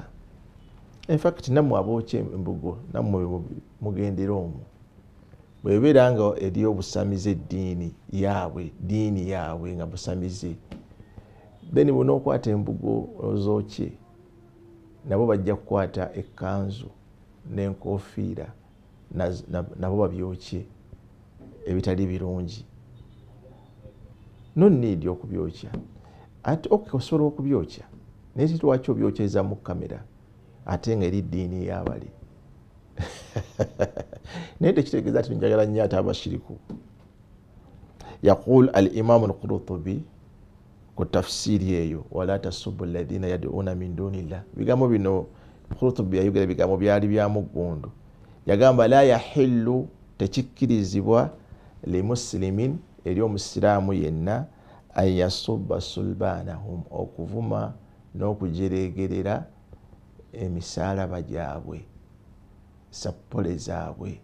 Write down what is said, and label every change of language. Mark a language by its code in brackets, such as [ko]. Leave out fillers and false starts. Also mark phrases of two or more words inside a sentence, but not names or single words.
[en] In fact [lg] nammwe abookya embugo nammwe mugendera omwo bwebeera nga eri obusamize diini yaabwe nga busamize, then bw'onookwata embugo ozookye nabo bajja kukwata ekkanzu n'enkofiira nabo babyokye ebitali birungi. [en] No need [lg] okubyokya. Ate osobola okubyokya naye lwaki obyokyeza mu kamera ate nga eri ddiini y'abali? naye tekitegeeza nti njagala nnyo ate abashiriku. [ar] يقول الإمام القرطبي [lg] ku tafsiri eyo, [ar] ولا تسبوا الذين يدعون من دون الله. [lg] Bigambo bino Qurtubi yayogera bigambo byali bya muggundu. Yagamba [ar] لا يحل, [lg] tekikkirizibwa [ar] للمسلمين, [lg] eri omusiraamu yenna, [ar] أن يسب صلبانهم, [lg] okuvuma n'okujeregerera emisaalaba gyabwe, sappole zaabwe.